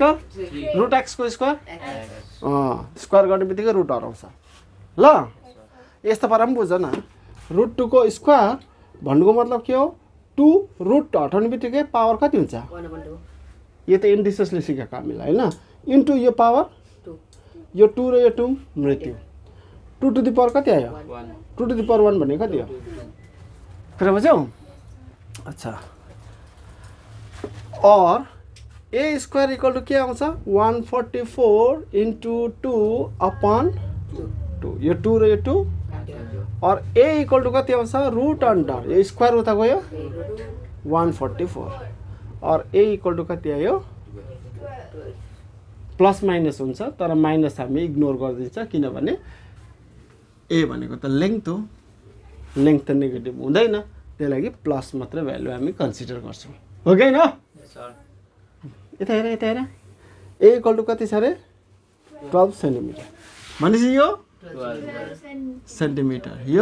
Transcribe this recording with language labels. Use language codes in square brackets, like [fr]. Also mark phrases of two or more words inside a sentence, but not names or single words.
[ne] स्क्वायर √x को स्क्वायर स्क्वायर गर्नेबित्तिकै रुट हराउँछ ल यस्तो पारा पनि बुझ न √2 को स्क्वायर भन्नुको मतलब के हो 2 रुट हटाउने बित्तिकै पावर कति हुन्छ यो त इन्डिसेसले सिकाएको हामीलाई हैन इन्टु यो पावर यो 2 र यो 2 मृत्यु 2 [en] to the power [ne] कति आयो 2 [en] to the power [ne] 1 भनेको कति हो कुरा बुझ्यौ अच्छा और [en] a square equal to [ne] के आउँछ 144 इन्टु 2 अपॉन 2 यो 2 र यो 2 और [en] a equal to [ne] कति आउँछ [en] root under [ne] यो स्क्वायर उता गयो 144 और [en] a equal to [ne] कति आयो [en] plus minus [ne] हुन्छ तर माइनस हामी इग्नोर गर्दिन्छ किनभने ए भनेको त लेंथ हो लेंथ त नेगेटिभ हुँदैन त्यसै लागि प्लस मात्र भ्यालु हामी कन्सिडर गर्छौं हो कि हैन यता हेर [en] a equal to [ne] कति छ रे 12 सेन्टिमिटर भनेपछि यो 12 सेन्टिमिटर यो